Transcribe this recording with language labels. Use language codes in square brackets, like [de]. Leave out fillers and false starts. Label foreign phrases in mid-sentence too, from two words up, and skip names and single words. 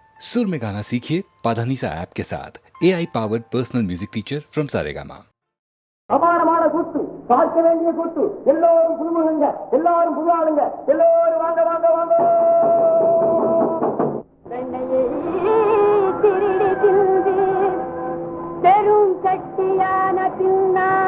[hi] सुर में गाना सीखिए पाधानीसा ऐप के साथ [en] AI powered personal music teacher from [hi] सारेगामा। [ta] அபாரமான கூத்து, பார்க்க வேண்டிய கூத்து. எல்லோரும் புதுமுகங்க, எல்லாரும் புது ஆளுங்க, எல்லோரும் வாங்க வாங்க வாங்க. கண்ணையை திருடி தின்று பெரும் கட்டியான பின்னா